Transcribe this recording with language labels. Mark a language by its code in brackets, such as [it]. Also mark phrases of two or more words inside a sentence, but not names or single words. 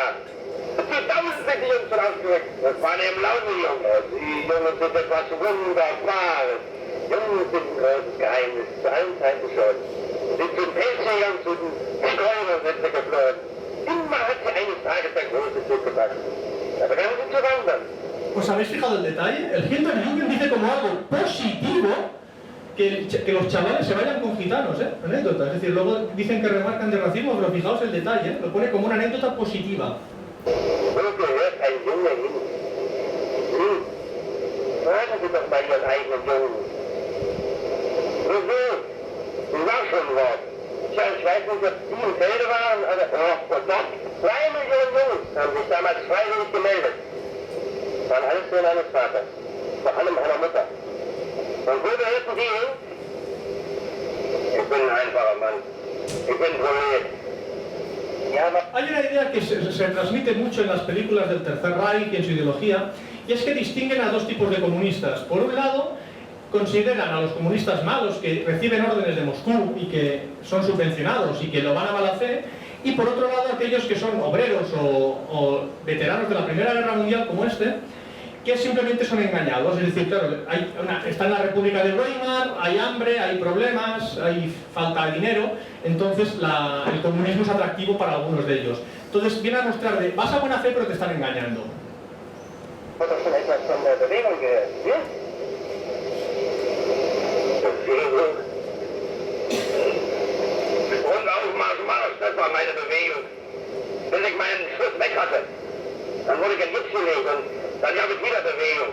[de] Zu Tausend sind die Jungs schon ausgerückt. Das waren eben laute Jungs. Die Jungen sind etwas Wunderbares. Jungs sind ein großes Geheimnis. Zu allen Zeiten schon. Sind zum Pelzjägern, zu den Träumern sind sie geflohen. Immer hat sie eines Tages der große Zug gepackt. Da begannen sie zu wandern. [es] ¿Os habéis fijado el detalle? El Hitlerjugend dice como algo positivo que los chavales se vayan con gitanos, anécdota. Es decir, luego dicen que remarcan de racismo, pero fijaos el detalle, lo pone como una anécdota positiva. [de] Fragen Sie doch mal Ihren eigenen Jungen. Sie war schon was. Ich weiß nicht, ob die im Felde waren, aber doch. 2 Millionen Jungs haben sich damals freiwillig gemeldet. Waren alles Söhne eines Vaters, vor allem einer Mutter. Und wo gehörten die hin? Ich bin ein einfacher Mann. Ich bin Prolet. [es] Hay una idea que se transmite mucho en las películas del Tercer Reich y en su ideología, y es que distinguen a dos tipos de comunistas. Por un lado, consideran a los comunistas malos que reciben órdenes de Moscú y que son subvencionados y que lo van a mala fe, y por otro lado aquellos que son obreros o veteranos de la Primera Guerra Mundial como este, que simplemente son engañados. Es decir, claro, está en la República de Weimar, hay hambre, hay problemas, hay falta de dinero, entonces el comunismo es atractivo para algunos de ellos. Entonces viene a mostrar de, vas a buena fe pero te están engañando. [de] Und auf Marsch, das war meine Bewegung. Bis ich meinen Schritt weg hatte, dann wurde ich in Gips gelegt und dann gab es wieder Bewegung.